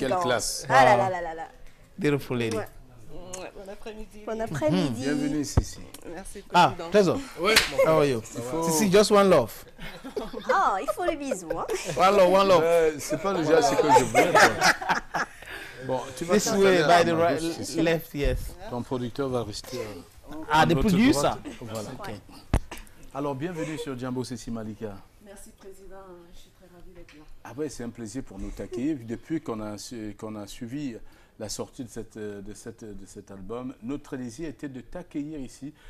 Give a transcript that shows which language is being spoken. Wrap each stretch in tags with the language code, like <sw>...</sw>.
<fr>Quelle classe. Ah là là là là là.</fr> <en>Beautiful lady.</en> <fr>Ouais. Bon après-midi. Bon après-midi. Bienvenue, Sissi. Merci, président. Ah, Trésor. Oui.</fr> <en>How are you? Sissi, just one love.</en> <fr>Oh, il faut le bisou. Hein.</fr> <en>One love.</en> <fr>C'est pas le geste que je voulais. Bon, tu vas</fr> <en>This way, by the right, left, yes.</en> <fr>Ton producteur va rester.</fr> <en>The producer.</en> <fr>Voilà. Okay. Alors, bienvenue sur Jambo Sissi Malika. Merci, président. Je suis très ravie d'être là. Ah ouais, c'est un plaisir pour nous t'accueillir. Depuis qu'on a suivi la sortie de cet album, notre désir était de t'accueillir ici.</fr>